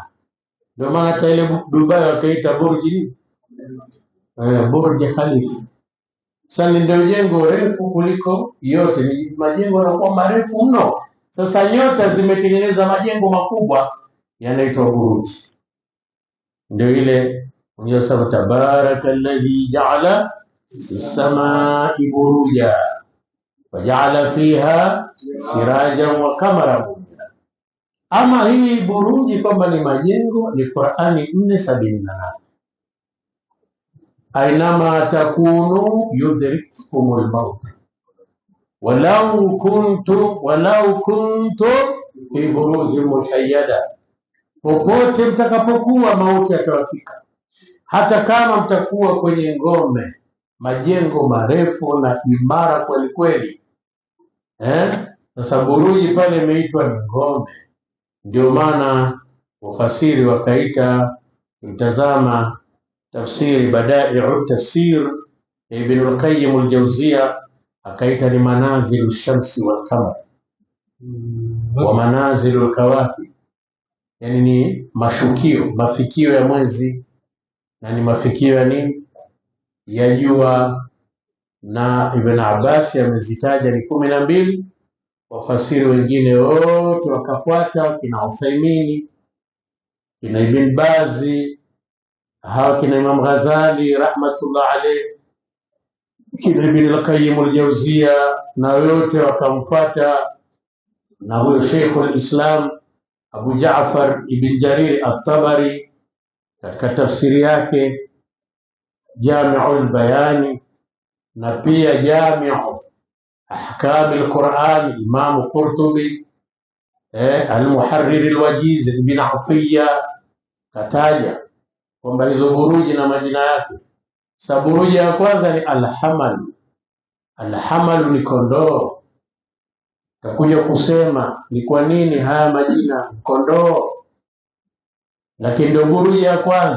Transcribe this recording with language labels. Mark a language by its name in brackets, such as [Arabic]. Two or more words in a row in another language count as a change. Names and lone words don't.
[Swahili] Ndio maana hata ile Dubai wakaita burji Burj Khalifa. Sasa ndio jengo refu kuliko yote, ni majengo yanakuwa marefu mno. Sasa nyota zimetengeneza majengo makubwa yanaitwa buruji. Ndio ile unayosema [Arabic] تبارك الذي جعل السماء بروجا وجعل فيها سراجا وقمرا. [Swahili] Ama hii buruji kwamba ni majengo ni Qur'ani 4:78. [Arabic] أينما تكونوا يدرككم الموت ولو كنت في بروج مشيدة. [Swahili] Popote mtakapokuwa mauti yatawafika, hata kama mtakuwa kwenye ngome, majengo marefu na imara kweli kweli. Sasa buruji pale imeitwa ni ngome. Ndio maana wafasiri wakaita, mtazama tafsiri Badai'u Tafsir Ibn al-Qayyim al-Jawziyya, akaita ni [Arabic] منازل الشمس والقمر ومنازل الكواكب, [Swahili] yani ni mafikio ya mwezi na ni mafikio ya nini, ya jua. Na Ibn Abbas amezitaja ni 12. Wafasiri wengine wote wakafuata, kina Uthaymeen, kina Ibn Bazi, hawa kina Imam Ghazali [Arabic] رحمة الله عليه, [Swahili] kina Ibn al-Qayyim al-Jawziyya, na wote wakamfuata. Na huyo Sheikh al-Islam Abu Ja'far Ibn Jarir at-Tabari katika tafsiri yake Jami'ul Bayani, na pia Jami'u Ahkam al-Quran Imam Qurtubi, al-Muharrir al-Wajiz Ibn Atiyya kataja kwamba hizo buruji na majina yake. Saburuji ya kwanza ni al-Hamal. Al-Hamal ni kondoo. Takuja kusema ni kwa nini haya majina kondoo, lakini ndio buruji ya kwanza.